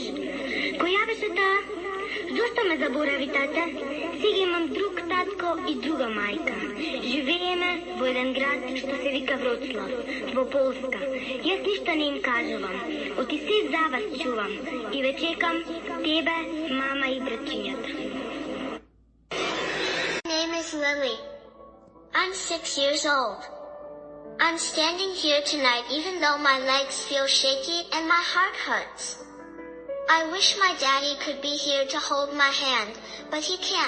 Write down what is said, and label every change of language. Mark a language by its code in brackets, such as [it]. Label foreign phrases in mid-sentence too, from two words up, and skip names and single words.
[mk] Која беше таа? Зошто ме заборави тата? Сега имам друг татко и друга мајка. Живееме во еден град што се вика Вроцлав, во Полска. Јас ништо не им кажувам. Оти се за вас чувам и ве чекам тебе, мама и братчињата. [en] My name is Lily. I'm 6 years old. I'm standing here tonight even though my legs feel shaky and my heart hurts. I wish my daddy could be here to hold my hand, but he can't.